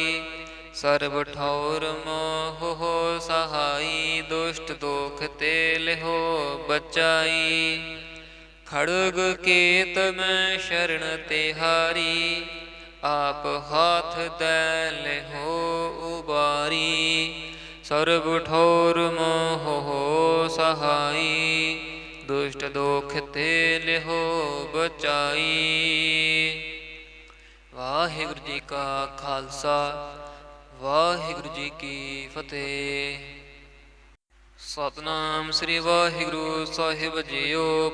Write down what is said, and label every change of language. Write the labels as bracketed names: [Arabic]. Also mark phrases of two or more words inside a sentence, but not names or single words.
[Braj] सर्व ठौर मोह हो सहाई, दुष्ट दोख ते लेहो बचाई। खड़ग केत में शरण तिहारी, आप हाथ दे लेहो उबारी। सर्व ठौर मोह हो सहाई, ਦੁਸ਼ਟ ਦੋਖ ਤੇ ਲਿਹੋ ਬਚਾਈ। [Punjabi] ਵਾਹਿਗੁਰੂ ਜੀ ਕਾ ਖਾਲਸਾ, ਵਾਹਿਗੁਰੂ ਜੀ ਕੀ ਫਤਿਹ। ਸਤਿਨਾਮ ਸ੍ਰੀ ਵਾਹਿਗੁਰੂ ਸਾਹਿਬ ਜੀਓ।